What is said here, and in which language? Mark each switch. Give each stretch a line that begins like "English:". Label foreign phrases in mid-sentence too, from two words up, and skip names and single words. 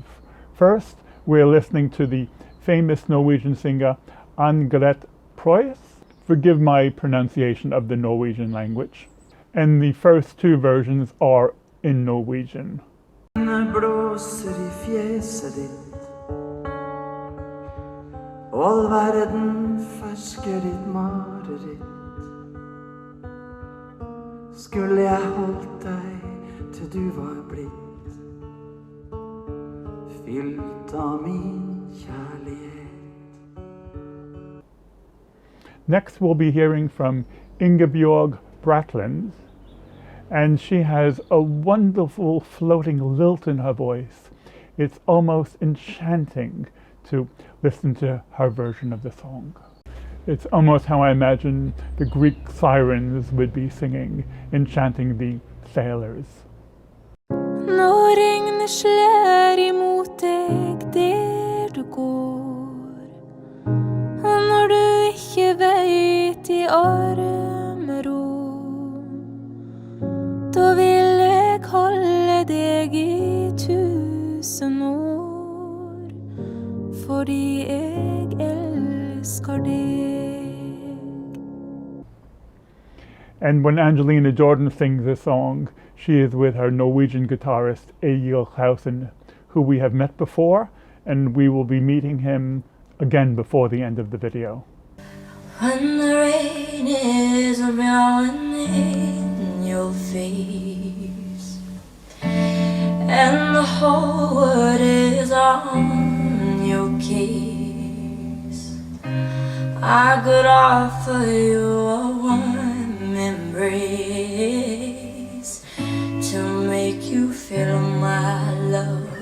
English: First, we're listening to the famous Norwegian singer Ann-Gret Preus. Forgive my pronunciation of the Norwegian language. And the first 2 versions are in Norwegian.
Norwegian: Blåser i fjeset ditt, all verden fersker ditt mareritt. Skulle jeg holdt deg til du var blitt fylt av min kjærlighet.
English: Next, we'll be hearing from Ingebjørg Bratland, and she has a wonderful floating lilt in her voice. It's almost enchanting to listen to her version of the song. It's almost how I imagine the Greek sirens would be singing, enchanting the sailors.
Norwegian: Når regnet slår imot deg der du går, og når du ikke vet i armro, da vil jeg holde deg i 1000 år, fordi jeg elsker deg.
English: And when Angelina Jordan sings this song, she is with her Norwegian guitarist Egil Klausen, who we have met before, and we will be meeting him again before the end of the video. When the rain is blowing in your face, and the whole world is on your case, I could offer you a warm embrace to make you feel my love.